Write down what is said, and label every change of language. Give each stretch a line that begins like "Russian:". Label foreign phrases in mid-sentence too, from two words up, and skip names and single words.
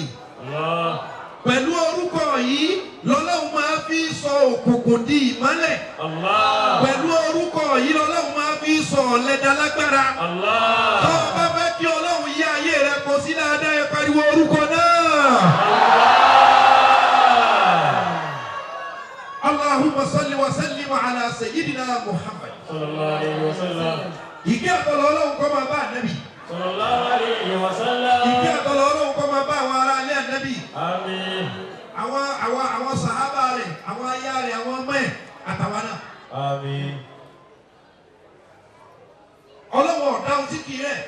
Yoruba: Pẹ̀lú orúkọ yìí lọ́lọ́run máa fi sọ òkùnkùn di ìmọ́lẹ̀. Pẹ̀lú orúkọ yìí lọ́lọ́run máa fi sọ ọ̀lẹ d'alágbára. Tó o bá fẹ́ kí Ọlọ́run yí ayé rẹ kó sí dáadáa ẹ pariwo orúkọ náà.
Arabic: اللهم صل وسلم على سيدنا محمد. صلى الله عليه وسلم.
Yoruba: Ìkẹ́ àtọ̀lọ́ Ọlọ́run kó máa bá Ànábì.
Arabic: صلى الله عليه وسلم.
Yoruba: Ìkẹ́ àtọ̀lọ́ Ọlọ́run kó máa bá àwọn ará ilé Ànábì. Àmín. Àwọn sàhábà rẹ̀, àwọn aya rẹ̀, àwọn ọmọ ẹ̀ àtàwọn náà. Àmín. Ọlọ́run ọ̀dá ohun tí kì í rẹ̀.